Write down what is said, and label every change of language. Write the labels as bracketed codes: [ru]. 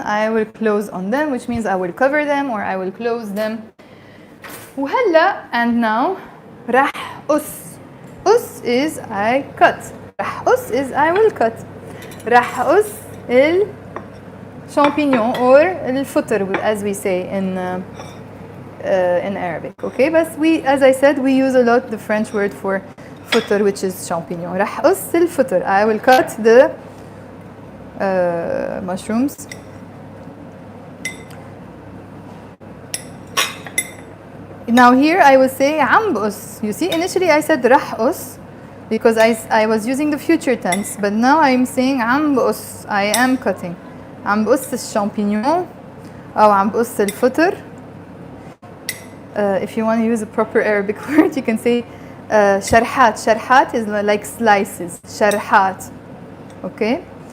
[en] I will close on them, which means I will cover them or I will close them. [ar] وهلا [en] and now [ar] رح قص. [en] قص is I cut. [ar] رح قص [en] is I will cut. رح قص champignon or الفطر as we say in Arabic. Okay, but as I said, we use a lot the French word for فطر, which is champignon. [ar] رح قص الفطر. [en] I will cut the mushrooms. Now here I will say [ar] عم بقص. [en] You see, initially I said [ar] رح قص [en] because I was using the future tense, but now I'm saying عم بقص. I am cutting. [ar] عم بقص الشامبينيون أو عم بقص الفطر. [en] If you want to use a proper Arabic word, you can say شرحات. شرحات is like slices. شرحات. Okay?